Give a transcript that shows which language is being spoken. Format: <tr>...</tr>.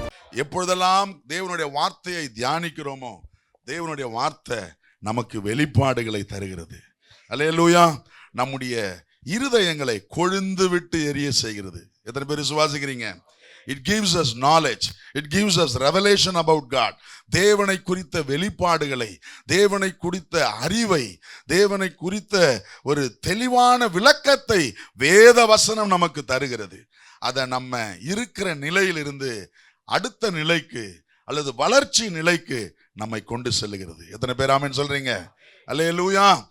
<ta>எப்பொழுதெல்லாம் தேவனுடைய வார்த்தையை தியானிக்கிறோமோ தேவனுடைய வார்த்தை நமக்கு வெளிப்பாடுகளை தருகிறது. அல்லேலூயா. நம்முடைய இருதயங்களை கொழுந்து விட்டு எரிய செய்கிறது. எத்தனை பேர் விசுவாசிக்கிறீங்க?</ta> <en>It gives us knowledge. It gives us revelation about God.</en> <ta>தேவனை குறித்த வெளிப்பாடுகளை, தேவனை குறித்த அறிவை, தேவனை குறித்த ஒரு தெளிவான விளக்கத்தை வேத வசனம் நமக்கு தருகிறது. அதை நம்ம இருக்கிற நிலையிலிருந்து அடுத்த நிலைக்கு அல்லது வளர்ச்சி நிலைக்கு நம்மை கொண்டு செல்லுகிறது. எத்தனை பேர் ஆமென் சொல்றீங்க? அல்லேலூயா.</ta>